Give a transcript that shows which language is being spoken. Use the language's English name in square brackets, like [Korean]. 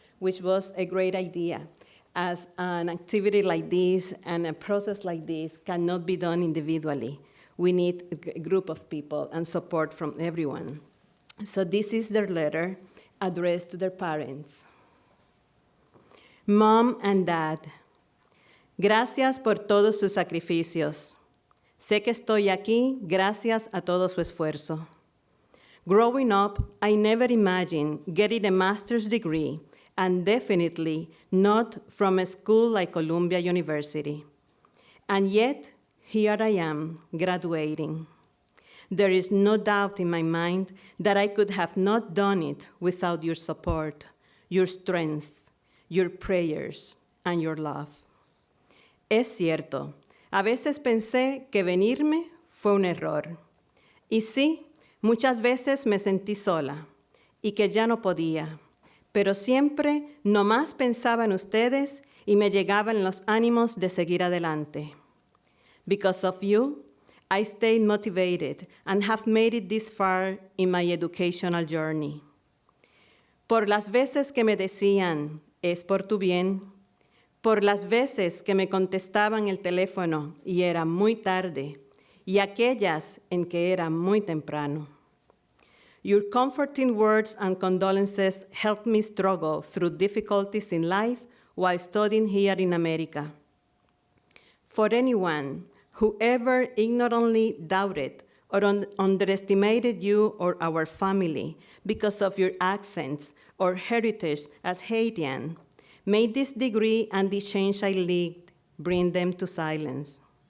[English] which was a great idea, as an activity like this and a process like this cannot be done individually. We need a group of people and support from everyone. So this is their letter addressed to their parents. Mom and Dad, [Spanish] gracias por todos sus sacrificios. Sé que estoy aquí gracias a todo su esfuerzo. [English] Growing up, I never imagined getting a master's degree, and definitely not from a school like Columbia University. And yet, here I am, graduating. There is no doubt in my mind that I could have not done it without your support, your strength, your prayers, and your love. [Spanish] Es cierto, a veces pensé que venirme fue un error. Y sí, muchas veces me sentí sola y que ya no podía, pero siempre nomás pensaba en ustedes y me llegaban los ánimos de seguir adelante. [English] Because of you, I stayed motivated and have made it this far in my educational journey. [Spanish] Por las veces que me decían, es por tu bien, por las veces que me contestaban el teléfono y era muy tarde, y aquellas en que era muy temprano. [English] Your comforting words and condolences helped me struggle through difficulties in life while studying here in America. For anyone who ever ignorantly doubted or underestimated you or our family because of your accents or heritage as Haitian, may this degree and the change I lead bring them to silence.